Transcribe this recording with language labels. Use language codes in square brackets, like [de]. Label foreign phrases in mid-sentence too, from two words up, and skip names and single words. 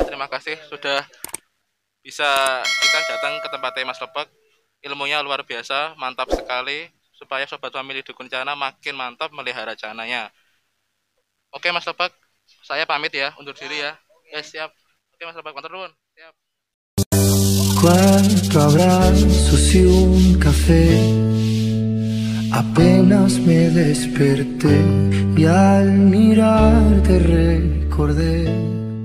[id] Terima kasih sudah bisa kita datang ke tempatnya Mas Lebak. Ilmunya luar biasa, mantap sekali. Supaya sobat family dukun Cana makin mantap melihara cananya. Oke Mas Lebak, saya pamit ya, undur diri ya. Siap. Oke Mas Lebak, [jv] matur nuwun. [id] Siap. [es] 4 abrazos y un café. Apenas me desperté y al mirarte recordé